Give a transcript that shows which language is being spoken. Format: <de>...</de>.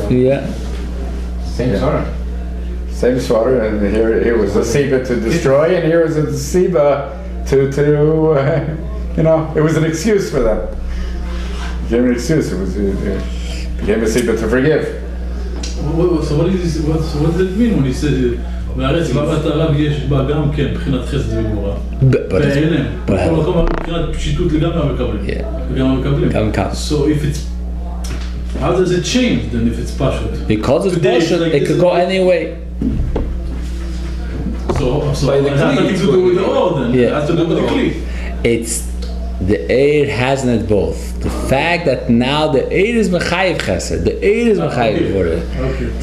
<en>Right, yeah. Yeah. Same sort. Same sort, and here was a Siba to destroy, and here was a Siba to it was an excuse for them. It became an excuse. It became a Siba to forgive. So what does it mean when he said</en> <he>בארץ בבת ערב יש בה גם כן בחינת חסד וגבורה. בהלם. כל מקום מבחינת פשיטות לגמרי מקבלים. לגמרי מקבלים. גם כאן.</he> <en>So if it's... How does it change then if it's pashut? Because it's pashut, it could go any way. So it has nothing to do with the oil then. It has to do with the kli. It's... The air has in it both. The fact that now the air is mechayev chesed, the air is mechayev gvura.</en>